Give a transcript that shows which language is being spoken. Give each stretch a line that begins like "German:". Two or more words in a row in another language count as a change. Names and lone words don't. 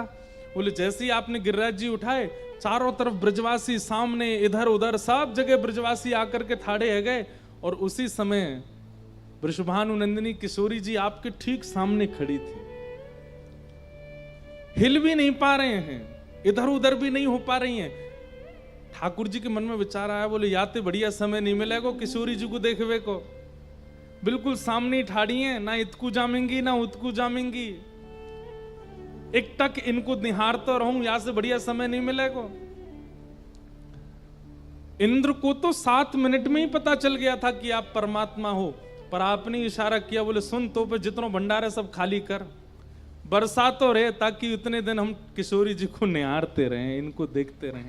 Hindi: बोले जैसे ही आपने गिरिराज जी उठाए, चारों तरफ ब्रजवासी सामने इधर उधर सब जगह ब्रजवासी आकर के ठाड़े है गए, और उसी समय वृषभानु नंदिनी किशोरी जी आपके ठीक सामने खड़ी थी। हिल भी नहीं पा रहे हैं, इधर उधर भी नहीं हो पा रही हैं। ठाकुर जी के मन में विचार आया, बोले
Braj: याते बढ़िया समय नहीं मिलेगा किशोरी जी को देखवे को,
Hindi: बिल्कुल सामने ठाड़ी हैं,
Braj: ना इतकू जामेंगी ना उतकू जामेंगी,
Hindi: एक टक इनको निहारता रहूं, यहां से बढ़िया समय नहीं मिलेगा। इंद्र को तो 7 मिनट में ही पता चल गया था कि आप परमात्मा हो, पर आपने इशारा किया, बोले
Braj: सुन तो पे जितनों भंडार है सब खाली कर,
Hindi: बरसा तो रहे ताकि उतने दिन हम किशोरी जी को निहारते रहें, इनको देखते रहें।